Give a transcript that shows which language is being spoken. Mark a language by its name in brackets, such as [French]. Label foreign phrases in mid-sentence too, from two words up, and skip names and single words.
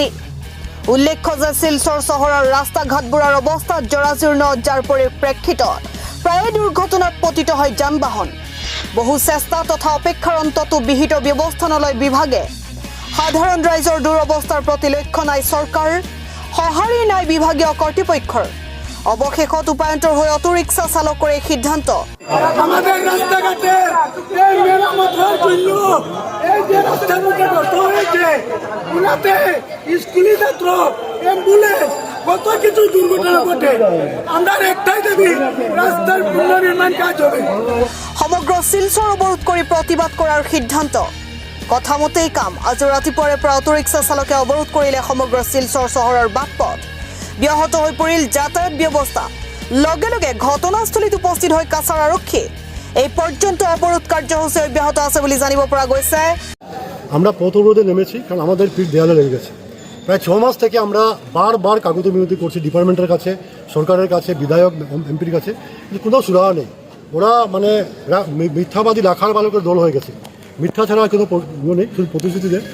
[Assamese] উল্লেখ্য যে শিলচৰ চহৰৰ ৰাস্তা ঘাটবোৰৰ অৱস্থা জৰাজীৰ্ণ, যাৰ পৰিপ্ৰেক্ষিতত প্ৰায়ে দুৰ্ঘটনাত পতিত হয় যান বাহন। বহু চেষ্টা তথা অপেক্ষাৰ অন্ততো বিহিত ব্যৱস্থা নলয় বিভাগে। সাধাৰণ ৰাইজৰ দুৰৱস্থাৰ প্ৰতি লক্ষ্য নাই চৰকাৰ, সঁহাৰি নাই বিভাগীয় কৰ্তৃপক্ষৰ। অৱশেষত উপায়ন্তৰ হৈ অটোৰিক্সা চালকৰ এই সিদ্ধান্ত। [Bangla] আমাদের রাস্তাঘাটে এই মেরামতের জন্য এই যে রাস্তার মধ্যে গর্ত হয়েছে, ওনাতে স্কুলি ছাত্র, অ্যাম্বুলেন্স, কত কিছু দুর্ঘটনা ঘটে। আমরা একটাই দাবি, রাস্তার পুনর্নির্মাণ কাজ হবে। [Assamese] সমগ্ৰ শিলচৰ অৱৰোধ কৰি প্ৰতিবাদ কৰাৰ সিদ্ধান্ত। কথামতেই কাম। আজি ৰাতিপুৱাৰে পৰা অটোৰিক্সা চালকে অৱৰোধ কৰিলে সমগ্ৰ শিলচৰ চহৰৰ বাট পথ। ব্যাহত হৈ পৰিল যাতায়াত ব্যৱস্থা। লগে লগে ঘটনাস্থলীত উপস্থিত হৈ কাছাৰ আৰক্ষী। এই পৰ্যন্ত অৱৰোধ কাৰ্যসূচী অব্যাহত আছে বুলি জানিব পৰা গৈছে। [Bangla] আমরা পথ অবরোধে নেমেছি, কারণ আমাদের পিঠ দেয়ালে লেগে গেছে। প্রায় 6 মাস থেকে আমরা বারবার কাগজে মিনতি করছি ডিপার্টমেন্টের কাছে, সরকারের কাছে, বিধায়ক এমপির কাছে, কিন্তু কোনো সুরাহা নেই। ওরা মানে মিথ্যাবাদী রাখার বালকের দল হয়ে গেছে। মিথ্যা ছাড়া কোনো নেই, শুধু প্রতিশ্রুতি দেয়।